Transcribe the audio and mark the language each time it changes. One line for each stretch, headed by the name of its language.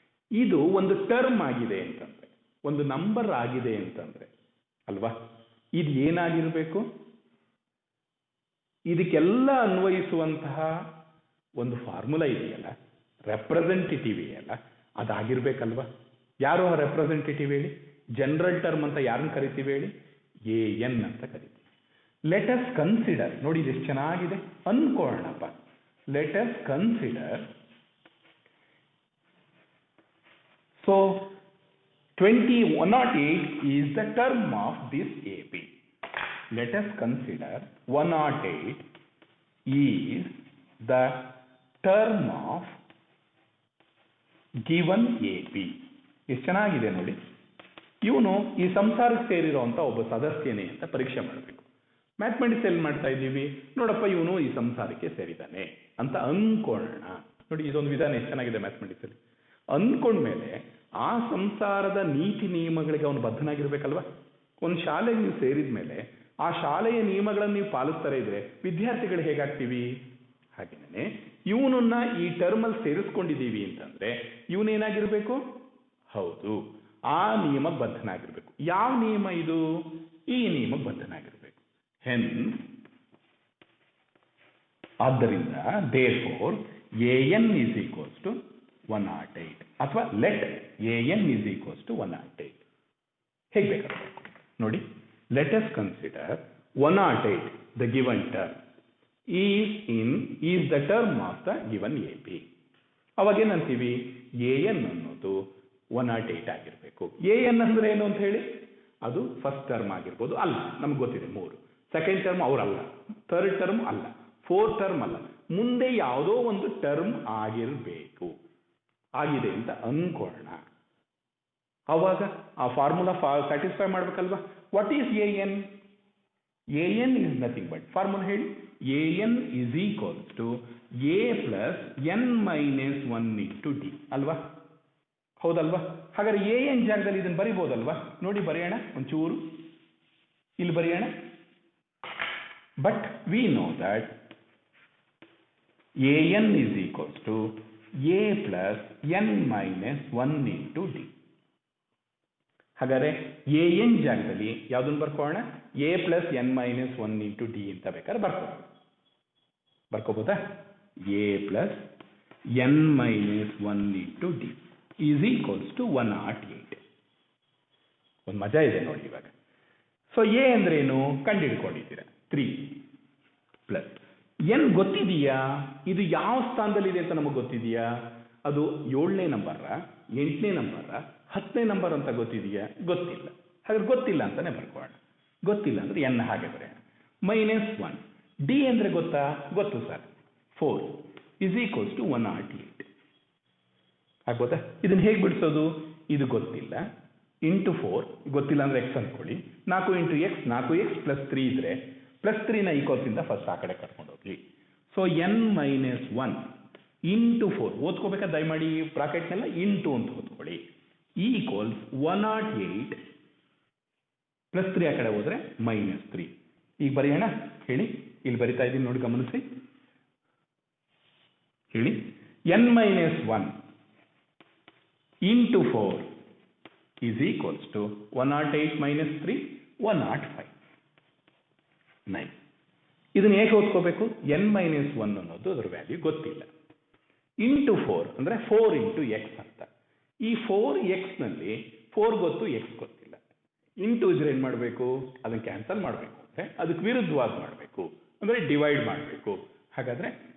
Kannada: ಇದು ಒಂದು ಟರ್ಮ್ ಆಗಿದೆ ಅಂತಂದ್ರೆ, ಒಂದು ನಂಬರ್ ಆಗಿದೆ ಅಂತಂದ್ರೆ ಅಲ್ವಾ, ಇದು ಏನಾಗಿರ್ಬೇಕು, ಇದಕ್ಕೆಲ್ಲ ಅನ್ವಯಿಸುವಂತಹ ಒಂದು ಫಾರ್ಮುಲಾ ಇದೆಯಲ್ಲ, ರೆಪ್ರೆಸೆಂಟೇಟಿವ್ ಇದೆಯಲ್ಲ, ಅದಾಗಿರ್ಬೇಕಲ್ವಾ. ಯಾರು ಆ ರೆಪ್ರೆಸೆಂಟೇಟಿವ್ ಹೇಳಿ? ಜನರಲ್ ಟರ್ಮ್ ಅಂತ ಯಾರನ್ನ ಕರಿತೀವಿ ಹೇಳಿ? AN ಅಂತ ಕರಿತೀವಿ.
English: let us consider,
Kannada: ನೋಡಿ ಇದು ಎಷ್ಟು ಚೆನ್ನಾಗಿದೆ, ಅನ್ಕೊಳ್ಳೋಣಪ್ಪ.
English: Let us consider, so 108 is the term of this AP. Let us consider 108 is the term of given AP.
Kannada: ಎಷ್ಟು ಚೆನ್ನಾಗಿದೆ ನೋಡಿ. ಇವನು ಈ ಸಂಸಾರಕ್ಕೆ ಸೇರಿರುವಂತ ಒಬ್ಬ ಸದಸ್ಯನೇ ಅಂತ ಪರೀಕ್ಷೆ ಮಾಡಬೇಕು. ಮ್ಯಾಥಮೆಟಿಕ್ಸ್ ಎಲ್ಲಿ ಮಾಡ್ತಾ ಇದ್ದೀವಿ, ನೋಡಪ್ಪ ಇವನು ಈ ಸಂಸಾರಕ್ಕೆ ಸೇರಿದ್ದಾನೆ ಅಂತ ಅನ್ಕೊಳ್ಳೋಣ. ನೋಡಿ ಇದೊಂದು ವಿಧಾನ ಎಷ್ಟು ಚೆನ್ನಾಗಿದೆ ಮ್ಯಾಥಮೆಟಿಕ್ಸ್ ಅಲ್ಲಿ. ಅನ್ಕೊಂಡ್ಮೇಲೆ ಆ ಸಂಸಾರದ ನೀತಿ ನಿಯಮಗಳಿಗೆ ಅವನು ಬದ್ಧನಾಗಿರ್ಬೇಕಲ್ವಾ. ಒಂದು ಶಾಲೆಗೆ ನೀವು ಸೇರಿದ ಮೇಲೆ ಆ ಶಾಲೆಯ ನಿಯಮಗಳನ್ನು ನೀವು ಪಾಲಿಸ್ತಾರೆ ಇದ್ರೆ ವಿದ್ಯಾರ್ಥಿಗಳು ಹೇಗಾಗ್ತೀವಿ, ಹಾಗೇನೆ ಇವನನ್ನ ಈ ಟರ್ಮಲ್ಲಿ ಸೇರಿಸ್ಕೊಂಡಿದ್ದೀವಿ ಅಂತಂದ್ರೆ ಇವನೇನಾಗಿರ್ಬೇಕು, ಹೌದು ಆ ನಿಯಮಕ್ಕೆ ಬದ್ಧನಾಗಿರ್ಬೇಕು. ಯಾವ ನಿಯಮ ಇದು? ಈ ನಿಯಮಕ್ಕೆ ಬದ್ಧನಾಗಿರ್ಬೇಕು.
English: Hence ಆದ್ದರಿಂದ therefore AN is equals to 108 ಅಥವಾ let AN is equals to 108.
Kannada: ಹೇಗೆ ಬೇಕಾದ್ರೆ ನೋಡಿ.
English: Let us consider 108, the given term is the term of the given AP.
Kannada: ಅವಾಗ ಏನಂತೀವಿ, AN ಅನ್ನೋದು 108 ಆಗಿರ್ಬೇಕು. AN ಅಂದ್ರೆ ಏನು ಅಂತ ಹೇಳಿ, ಅದು ಫಸ್ಟ್ ಟರ್ಮ್ ಆಗಿರ್ಬೋದು, ಅಲ್ಲ ನಮ್ಗೆ ಗೊತ್ತಿದೆ 3. ಸೆಕೆಂಡ್ ಟರ್ಮ್ ಅವರಲ್ಲ, ಥರ್ಡ್ ಟರ್ಮ್ ಅಲ್ಲ, ಫೋರ್ತ್ ಟರ್ಮ್ ಅಲ್ಲ, ಮುಂದೆ ಯಾವುದೋ ಒಂದು ಟರ್ಮ್ ಆಗಿರಬೇಕು, ಆಗಿದೆ ಅಂತ ಅನ್ಕೊಳ್ಳೋಣ. ಅವಾಗ ಆ formula satisfy ಮಾಡ್ಬೇಕಲ್ವಾ.
English: What is AN? AN is nothing but,
Kannada: formula ಹೇಳಿ,
English: AN is equals to A plus N minus 1 into D
Kannada: ಅಲ್ವಾ, ಹೌದಲ್ವಾ. ಹಾಗಾದ್ರೆ AN ಜಾಗದಲ್ಲಿ ಇದನ್ನು ಬರಿಬೋದಲ್ವಾ. ನೋಡಿ ಬರೆಯೋಣ, ಒಂಚೂರು ಇಲ್ಲಿ ಬರೆಯೋಣ.
English: But we know that AN is equals to A plus N minus 1 into D.
Kannada: ಹಾಗಾದ್ರೆ AN ಜಾಗದಲ್ಲಿ ಯಾವ್ದನ್ನು ಬರ್ಕೋಣ,
English: A plus N minus 1 into D
Kannada: ಅಂತ ಬೇಕಾದ್ರೆ ಬರ್ಕೋಬೋದಾ.
English: A plus N minus 1 into D is equals to 108.
Kannada: ಒಂದು ಮಜಾ ಇದೆ ನೋಡಿ ಇವಾಗ. ಸೊ A ಅಂದ್ರೆ ಏನು ಕಂಡುಹಿಡ್ಕೊಂಡಿದ್ದೀರಾ, 3 ಪ್ಲಸ್ N ಗೊತ್ತಿದೆಯಾ, ಇದು ಯಾವ ಸ್ಥಾನದಲ್ಲಿದೆ ಅಂತ ನಮಗೆ ಗೊತ್ತಿದೆಯಾ, ಅದು 7ನೇ ನಂಬರ, 8ನೇ ನಂಬರ, 10ನೇ ನಂಬರ್ ಅಂತ ಗೊತ್ತಿದೆಯಾ, ಗೊತ್ತಿಲ್ಲ. ಹಾಗಾದ್ರೆ ಗೊತ್ತಿಲ್ಲ ಅಂತಾನೆ ಬರ್ಕೋಣ. ಗೊತ್ತಿಲ್ಲ ಅಂದ್ರೆ N ಹಾಗೆ ಬರೆಯೋಣ. -1 D ಅಂದ್ರೆ ಗೊತ್ತಾ, ಗೊತ್ತು ಸರ್,
English: 4 is equals to 108
Kannada: ಆಗ್ಬೋದಾ. ಇದನ್ನ ಹೇಗೆ ಬಿಡಿಸೋದು, ಇದು ಗೊತ್ತಿಲ್ಲ, ಇಂಟು 4 ಗೊತ್ತಿಲ್ಲ ಅಂದ್ರೆ x ಅನ್ಕೊಳ್ಳಿ, 4 ಇಂಟು x, 4x ಪ್ಲಸ್ 3 ಇದ್ರೆ ಪ್ಲಸ್ 3ನ ಈಕ್ವಲ್ಸ್ ಇಂದ ಫಸ್ಟ್ ಆ ಕಡೆ ಕರ್ಕೊಂಡು ಹೋಗ್ಲಿ. ಸೊ N-1 ಇಂಟು 4 ಓದ್ಕೋಬೇಕಾದ್ರೆ ದಯಮಾಡಿ ಬ್ರಾಕೆಟ್ನೆಲ್ಲ ಇಂಟು ಅಂತ ಓದ್ಕೊಳ್ಳಿ, ಈಕ್ವಲ್ಸ್ 108 ಪ್ಲಸ್ 3 ಆ ಕಡೆ ಹೋದ್ರೆ -3. ಈಗ ಬರೆಯೋಣ, ಹೇಳಿ, ಇಲ್ಲಿ ಬರಿತಾ ಇದ್ದೀನಿ ನೋಡಿ, ಗಮನಿಸಿ, ಹೇಳಿ.
English: N-1 into 4 is equals to 108 minus 3, 105. Nice.
Kannada: ಇದನ್ನ ಹೇಗೆ ಓದ್ಕೋಬೇಕು, N-1 ಅನ್ನೋದು ಅದರ ವ್ಯಾಲ್ಯೂ ಗೊತ್ತಿಲ್ಲ, ಇಂಟು 4 ಅಂದ್ರೆ 4 ಇಂಟು ಎಕ್ಸ್ ಅಂತ. ಈ 4x ನಲ್ಲಿ 4 ಗೊತ್ತು, x ಗೊತ್ತಿಲ್ಲ. ಇಂಟು ಇದ್ರೆ ಏನ್ ಮಾಡಬೇಕು, ಅದನ್ನ ಕ್ಯಾನ್ಸಲ್ ಮಾಡಬೇಕು ಅಂದ್ರೆ ಅದಕ್ಕೆ ವಿರುದ್ಧವಾಗಿ ಮಾಡಬೇಕು, ಅಂದ್ರೆ ಡಿವೈಡ್ ಮಾಡಬೇಕು. ಹಾಗಾದ್ರೆ